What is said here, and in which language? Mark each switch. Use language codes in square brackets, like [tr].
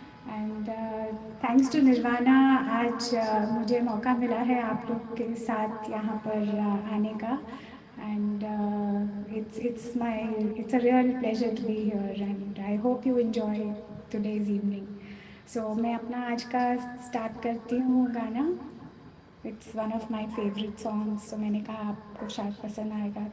[en] And thanks to Nirvana, [hi] आज मुझे मौका मिला है आप लोग के साथ यहाँ पर आने का, [en] and it's a real pleasure to be here, and I hope you enjoy today's evening. [hi] So मैं अपना आज का स्टार्ट करती हूँ गाना. [en] It's one of my favorite songs, so [hi] मैंने कहा आपको शायद पसंद आएगा.